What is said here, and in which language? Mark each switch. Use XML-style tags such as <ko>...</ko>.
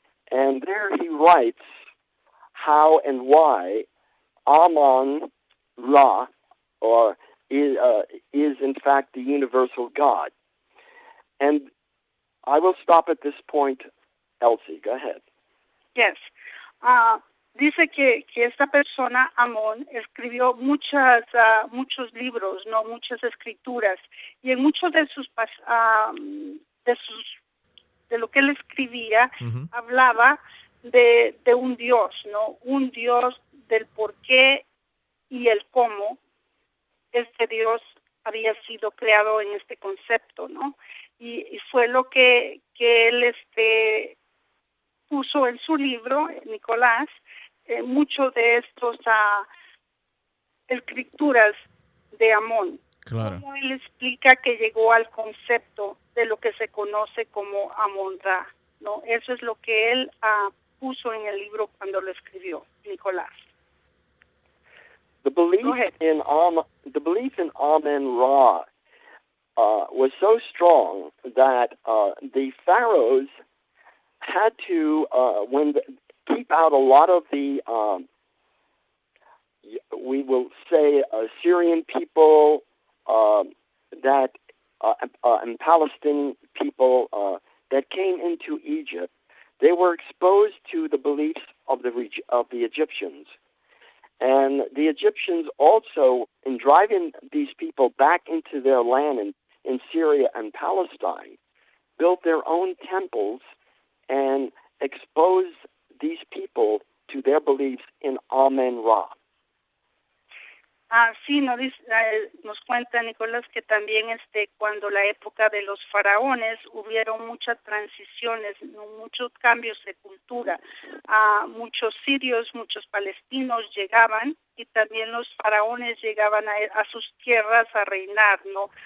<en>And there he writes how and why Amon-Ra is in fact the universal God. And I will stop at this point. Elsie, go ahead. Yes.</en> <es>Dice que esta persona, Amón, escribió muchos libros, no, muchas escrituras, y en muchos de lo que él escribía, Ujú. hablaba de un Dios, no, un Dios del por qué y el cómo este Dios había sido creado en este concepto, ¿no? Y fue lo que él puso en su libro, Nicolás, muchos de estos escrituras de Amón. Claro. Cómo él explica que llegó al concepto de lo que se conoce como Amon-Ra, ¿no? Eso es lo que él puso en el libro cuando lo escribió, Nicolás.</es> <en>The belief Go ahead. in Amen-Ra was so strong that the pharaohs had to keep out a lot of the we will say Syrian people and Palestinian people that came into Egypt. They were exposed to the beliefs of the Egyptians. And the Egyptians also, in driving these people back into their land in Syria and Palestine, built their own temples and exposed these people to their beliefs in Amen-Ra.</en> <es>Sí, nos cuenta Nicolás que también cuando la época de los faraones hubieron muchas transiciones, muchos cambios de cultura. Muchos sirios, muchos palestinos llegaban, y también los faraones llegaban a sus tierras a reinar, ¿no?</es>